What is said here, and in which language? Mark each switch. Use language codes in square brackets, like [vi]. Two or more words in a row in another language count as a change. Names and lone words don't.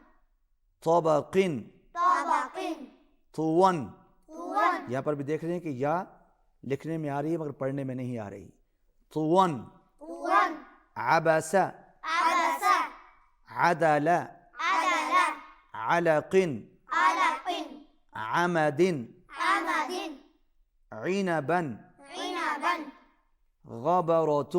[ar] طبقن، طبقن، طون۔ طون، [ur] یہاں پر بھی دیکھ رہے ہیں کہ یا لکھنے میں آ رہی ہے مگر پڑھنے میں نہیں آ رہی۔ [ar] طون، طون، عبس، عبس، عدل، عدل، علق، علق، عمد، عمد، عنبا، عنبا، غبرة،